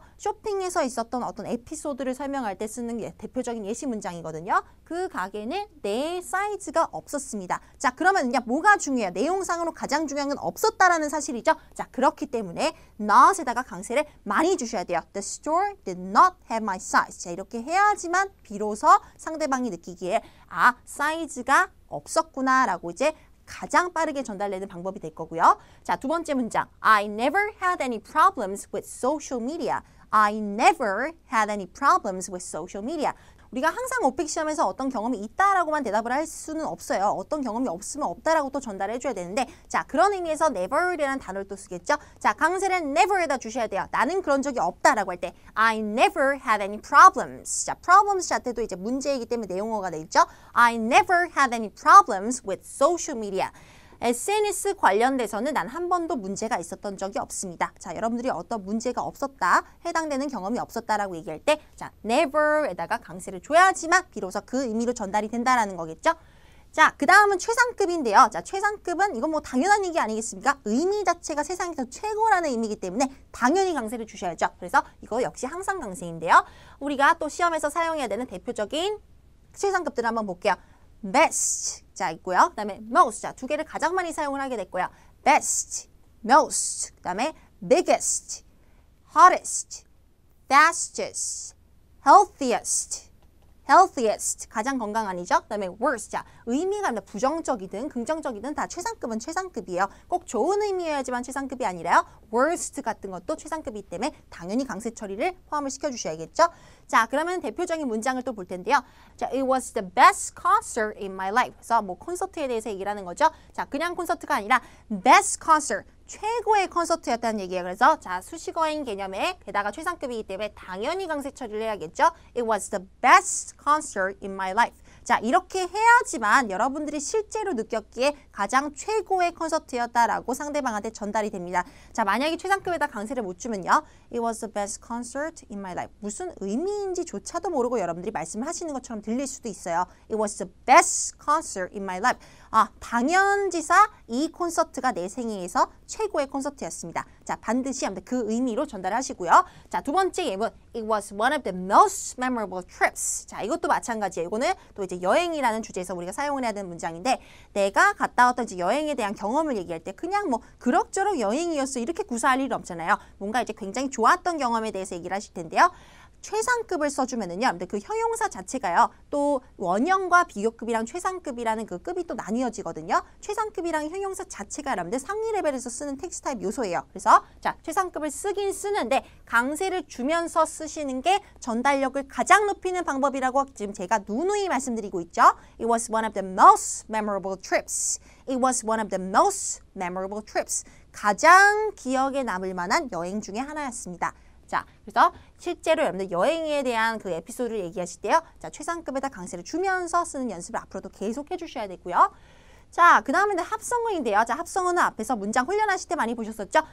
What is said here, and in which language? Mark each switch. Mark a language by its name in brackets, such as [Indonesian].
[Korean] 쇼핑에서 있었던 어떤 에피소드를 설명할 때 쓰는 대표적인 예시 문장이거든요. 그 가게는 내 사이즈가 없었습니다. 자, 그러면요. 뭐가 중요해요? 내용상으로 가장 중요한 건 없었다라는 사실이죠. 자, 그렇기 때문에 not에다가 강세를 많이 주셔야 돼요. [English] The store did not have my size. [Korean] 자, 이렇게 해야지만 비로소 상대방이 느끼기에 아, 사이즈가 없었구나라고 이제 가장 빠르게 전달되는 방법이 될 거고요. 자, 두 번째 문장. [English] I never had any problems with social media. I never had any problems with social media. [Korean] 우리가 항상 오픽 시험에서 어떤 경험이 있다라고만 대답을 할 수는 없어요. 어떤 경험이 없으면 없다라고 또 전달해 줘야 되는데 자, 그런 의미에서 never이라는 단어를 또 쓰겠죠. 자, 강세를 never에다 주셔야 돼요. 나는 그런 적이 없다라고 할 때 [English] I never had any problems. [Korean] 자, problems 자체도 이제 문제이기 때문에 내용어가 되겠죠. [English] I never had any problems with social media. [Korean] SNS 관련돼서는 난 한 번도 문제가 있었던 적이 없습니다. 자, 여러분들이 어떤 문제가 없었다, 해당되는 경험이 없었다라고 얘기할 때 자, never에다가 강세를 줘야지만 비로소 그 의미로 전달이 된다라는 거겠죠. 자, 그 다음은 최상급인데요. 자, 최상급은 이건 뭐 당연한 얘기 아니겠습니까? 의미 자체가 세상에서 최고라는 의미이기 때문에 당연히 강세를 주셔야죠. 그래서 이거 역시 항상 강세인데요. 우리가 또 시험에서 사용해야 되는 대표적인 최상급들을 한번 볼게요. best 자 있고요. 그다음에 most 자, 두 개를 가장 많이 사용을 하게 됐고요. best, most, 그다음에 biggest, hottest, fastest, healthiest, healthiest 가장 건강한이죠. 그다음에 worst 자, 의미가 부정적이든 긍정적이든 다 최상급은 최상급이에요. 꼭 좋은 의미여야지만 최상급이 아니라요. worst 같은 것도 최상급이기 때문에 당연히 강세 처리를 포함을 시켜주셔야겠죠. 자, 그러면 대표적인 문장을 또 볼 텐데요. [English] 자, it was the best concert in my life. [Korean] 그래서 뭐 콘서트에 대해서 얘기를 하는 거죠. 자, 그냥 콘서트가 아니라 best concert, 최고의 콘서트였다는 얘기예요. 그래서 자, 수식어인 개념에 게다가 최상급이기 때문에 당연히 강세 처리를 해야겠죠. [English] It was the best concert in my life. [Korean] 자, 이렇게 해야지만 여러분들이 실제로 느꼈기에 가장 최고의 콘서트였다라고 상대방한테 전달이 됩니다. 자, 만약에 최상급에다 강세를 못 주면요. [English] It was the best concert in my life. [Korean] 무슨 의미인지조차도 모르고 여러분들이 말씀을 하시는 것처럼 들릴 수도 있어요. [English] It was the best concert in my life. [Korean] 아, 당연지사 이 콘서트가 내 생애에서 최고의 콘서트였습니다. 자, 반드시 그 의미로 전달하시고요. 자, 두 번째 예문. [English] It was one of the most memorable trips. [Korean] 자, 이것도 마찬가지예요. 이거는 또 이제 여행이라는 주제에서 우리가 사용을 해야 되는 문장인데 내가 갔다 왔던 이제 여행에 대한 경험을 얘기할 때 그냥 뭐 그럭저럭 여행이었어 이렇게 구사할 일은 없잖아요. 뭔가 이제 굉장히 좋았던 경험에 대해서 얘기를 하실 텐데요. 최상급을 써주면은요. 근데 그 형용사 자체가요. 또 원형과 비교급이랑 최상급이라는 그 급이 또 나뉘어지거든요. 최상급이랑 형용사 자체가 여러분들 상위 레벨에서 쓰는 텍스트 타입 요소예요. 그래서 자, 최상급을 쓰긴 쓰는데 강세를 주면서 쓰시는 게 전달력을 가장 높이는 방법이라고 지금 제가 누누이 말씀드리고 있죠. [English] It was one of the most memorable trips. It was one of the most memorable trips. [Korean] 가장 기억에 남을 만한 여행 중에 하나였습니다. 자, 그래서 실제로 여러분들 여행에 대한 그 에피소드를 얘기하실 때요. 자, 최상급에다 강세를 주면서 쓰는 연습을 앞으로도 계속 해주셔야 되고요. 자, 그 다음에는 합성어인데요. 자, 합성어는 앞에서 문장 훈련하실 때 많이 보셨었죠?